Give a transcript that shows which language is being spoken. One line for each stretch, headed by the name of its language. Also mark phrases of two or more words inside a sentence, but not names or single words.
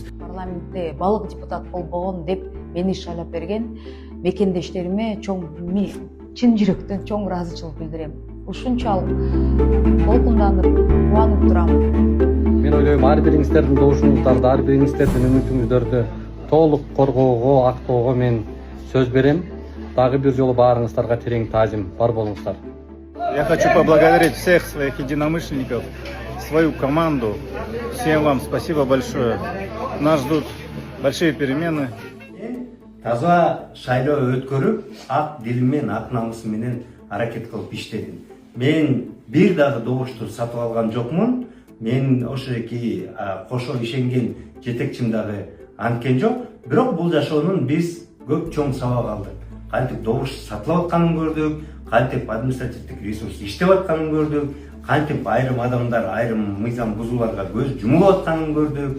Kyrgyz: Парламентте балык депутат болбогон деп мени шайлап берген мекендештериме чын жүрөктөн чоң ыраазычылык билдирем. Ушунчалык толкунданып, кубанып турам. Мен ойлойм, ар бириңиздердин добушуңуздарды, ар бириңиздердин үмүтүңүздөрдү толук коргоого, актоого мен сөз берем. Дагы бир жолу баарыңыздарга терең таазим, бар болуңуздар.
Russian: Я хочу поблагодарить всех своих единомышленников, свою команду. Всем вам спасибо большое. Нас ждут большие перемены.
Kyrgyz: Таза шайлоо өткөрүп, ак дилим менен, ак намысым менен аракет кылып иштедим. Мен бир дагы добушту сатып алган жокмун. Мен ошо эки кошо ишенген жетекчим дагы анткен жок. Бирок бул жашоонун биз көп чоң сабак алдык. Кантип добуш сатылып атканын көрдүк, кантип административдик ресурс иштеп атканын көрдүк, кантип айрым адамдар айрым мыйзам бузууларга көз жумулуп атканын көрдүк.